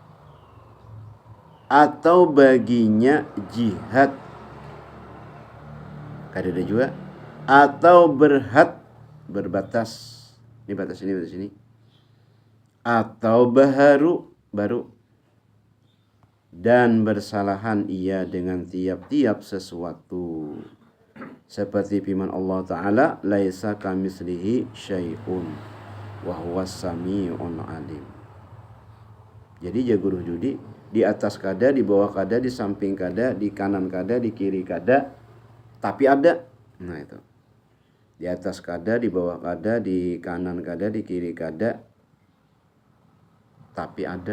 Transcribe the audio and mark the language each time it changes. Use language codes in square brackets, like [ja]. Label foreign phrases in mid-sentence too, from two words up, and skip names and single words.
[bjn] atau baginya jihad kada ada juga, atau berbatas, ini batas ini, atau baru dan bersalahan ia dengan tiap-tiap sesuatu, seperti firman Allah Ta'ala, [ar] ليس كمثله شيء وهو السميع عليم. [bjn] Jadi jaguruh judi, di atas kada, di bawah kada, di samping kada, di kanan kada, di kiri kada, tapi ada. Nah itu, di atas kada, di bawah kada, di kanan kada, di kiri kada, tapi ada.